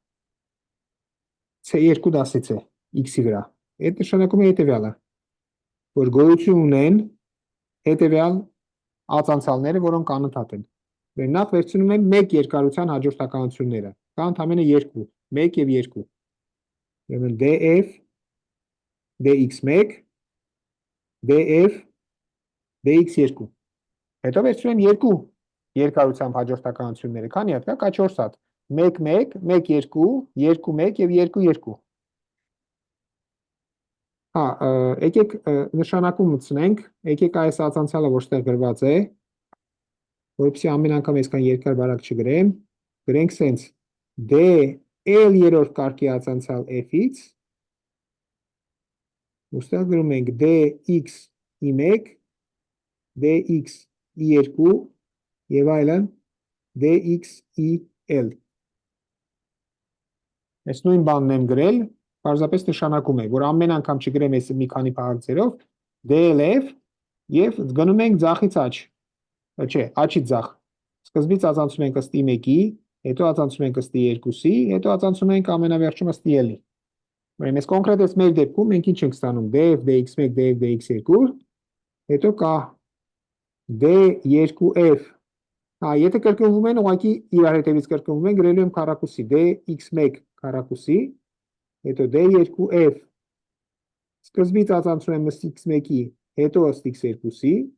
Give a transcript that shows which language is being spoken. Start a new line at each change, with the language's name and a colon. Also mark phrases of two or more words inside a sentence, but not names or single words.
Armenian: c2 դասից է x-ի վրա։ Այդ նշանակում է հետևյալը, որ գոյություն ունեն հետևյալ ածանցյալները, որոնք անընդհատ են։ Նախ վերցնում եմ 1 երկարության հաջորդականությունները, կա ընդամենը 2, 1 եւ 2։ Ուրեմն df dx1 df dx2։ Հետո վերցնում եմ 2 երկարությամբ հաջորդականությունները, քանի հատ կա 4 հատ, 1 1 1 2 2 1 եւ 2 2։ Հա, եկեք նշանակում մտցնենք, եկեք այս ածանցյալը որտեղ գրված է, որպեսզի ամեն անգամ այսքան երկար բարակ չգրեմ, գրենք սենց d l երրորդ կարգի ածանցյալ f-ից, ուստեղ գրում ենք dx i1, dx i2 եւ այլն dx i l։ Այս նույն բանն եմ գրել, պարզապես նշանակում է, որ ամեն անգամ չգրեմ այս մի քանի փաղաքցերով, dlf եւ գնում ենք ձախից աջ, չէ, աջից ձախ։ Սկզբից ածանցում ենք ըստ i1-ի, հետո ածանցում ենք ըստ i2-ի, հետո ածանցում ենք ամենավերջում ըստ i-ի։ Ուրեմն այս կոնկրետ այս մեր դեպքում մենք ինչ ենք ստանում, df dx1 df dx2, հետո կա d2f, եթե կրկնվում են, ուղղակի իրար հետևից կրկնվում են, գրելու եմ քառակուսի, dx1 քառակուսի, հետո d2f, սկզբից ածանցում եմ ըստ x1-ի, հետո ըստ x2-ի,